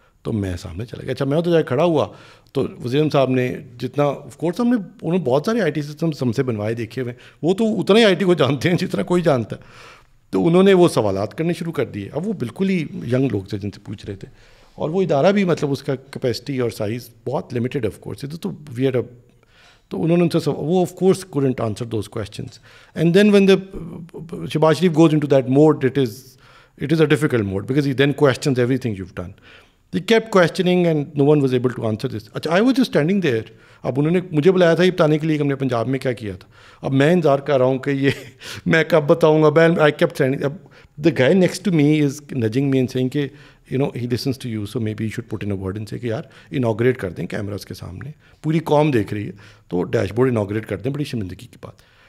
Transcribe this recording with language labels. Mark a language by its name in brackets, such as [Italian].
[Urdu] تو میں سامنے چلا گیا. اچھا میں تو جا کے کھڑا ہوا تو وزیر اعظم صاحب نے جتنا آف کورس ہم نے انہوں نے بہت سارے IT سسٹمس ہم سے بنوائے دیکھے ہوئے, وہ تو اتنا ہی IT کو جانتے ہیں جتنا کوئی جانتا ہے. تو انہوں نے وہ سوالات کرنے شروع کر دیے. اب وہ بالکل ہی ینگ لوگ تھے جن سے پوچھ رہے تھے, اور وہ ادارہ بھی مطلب اس کا کیپیسٹی اور سائز بہت لمیٹیڈ آف کورس. [English] تو we had [Urdu] تو انہوں نے ان سے وہ [English] Of course couldn't answer those questions. And then when the Shehbaz Sharif goes into that mode, it is a difficult mode because he then questions everything you've done. They kept questioning and no one was able to answer this. اچھا I was just standing there. [Urdu] اب انہوں نے مجھے بلایا تھا یہ بتانے کے لیے کہ ہم نے پنجاب میں کیا کیا تھا. اب میں انتظار کر رہا ہوں کہ یہ میں کب بتاؤں گا. [English] I kept standing. اب the guy next to me is nudging me and saying کہ he listens to you, so maybe you should put in a word and say [Urdu] کہ یار انوگریٹ کر دیں کیمراز کے سامنے, پوری قوم دیکھ رہی ہے, تو ڈیش بورڈ انوگریٹ کر دیں, بڑی شرمندگی کی بات.